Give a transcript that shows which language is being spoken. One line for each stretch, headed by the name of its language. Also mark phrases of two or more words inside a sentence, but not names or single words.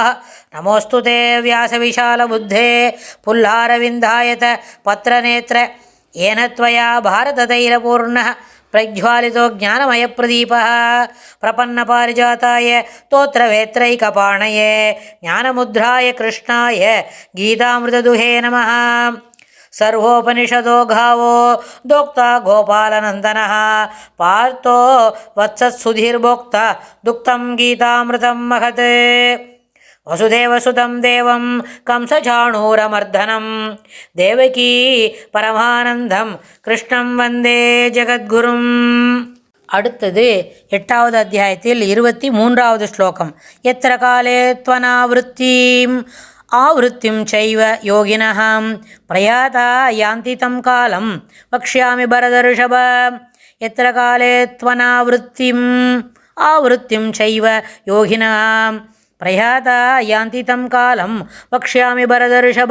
Sanskrit: नमोऽस्तु ते व्यासविशालबुद्धे फुल्लारविन्दायत पत्रनेत्र येन त्वया भारततैलपूर्णः प्रज्वालितो ज्ञानमयप्रदीपः प्रपन्नपारिजाताय तोत्रवेत्रैकपाणये ज्ञानमुद्राय कृष्णाय गीतामृतदुहे नमः. सर्वोपनिषदो गावो दोक्ता गोपालनन्दनः पार्थो वत्सत्सुधीर्भोक्ता दुक्तं गीतामृतं महत्. वसुदेवसुतं देवं कंसचाणूरमर्दनं देवकी परमानन्दं कृष्णं वन्दे जगद्गुरुम्.
Tamil: அடுத்தது 8வது அத்தியாயத்தில் 23வது ஸ்லோகம்.
Sanskrit: यत्र काले त्वनावृत्तिम् आवृत्तिम् चैव योगिनः प्रयाता यान्ति तम् कालम् वक्ष्यामि भरतर्षभ. यत्र काले त्वनावृत्तिम् आवृत्तिम् चैव योगिनः प्रयाता यान्ति तम् कालम् वक्ष्यामि भरतर्षभ.